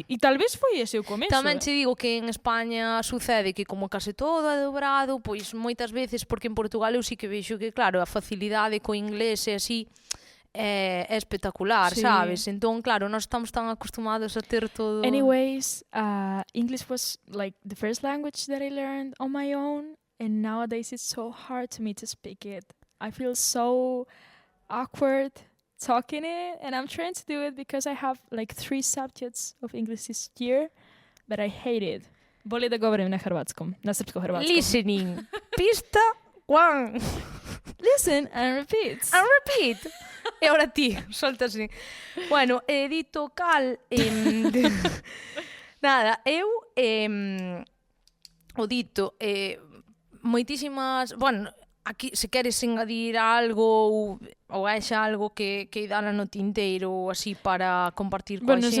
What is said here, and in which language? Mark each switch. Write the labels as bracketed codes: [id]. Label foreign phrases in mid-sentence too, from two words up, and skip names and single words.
[gl] E tal vez foi ese o comezo. Tamén che digo que en España sucede que como case todo é dobrado, pois moitas veces, porque en Portugal eu sí que vexo que, claro, a facilidade co inglés e así é espectacular, sí. Sabes? Entón, claro, nós estamos tan acostumados a ter todo... [en] Anyways, English was like the first language that I learned on my own, and nowadays it's so hard to me to speak it. I feel so awkward talking it, and I'm trying to do it because I have like 3 subjects of English this year, but I hate it. [hr] Boli da govorim na hrvatskom, na srpsko-hrvatskom. [gl] Listening. Pista 1. [en] Listen and repeat. And repeat. [gl] E ahora ti, soltasme. Bueno, dito cal... nada, eu... o dito... moitísimas... Bueno, aquí, se queres engadir algo ou hai xa algo que idala no tinteiro ou así para compartir coa xente.